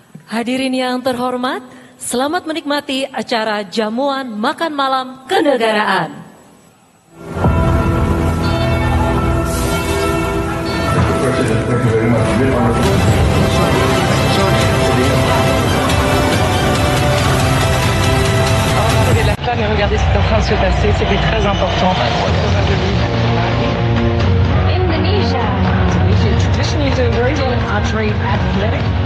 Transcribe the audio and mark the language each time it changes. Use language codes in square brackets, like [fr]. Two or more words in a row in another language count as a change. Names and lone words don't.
[id] Hadirin yang terhormat, selamat menikmati acara jamuan makan malam kenegaraan. [fr] Et la flamme et regardez ce qui est en train de se passer, c'était très important. [en] Indonesia. Indonesia traditionally is a very good archery athletic.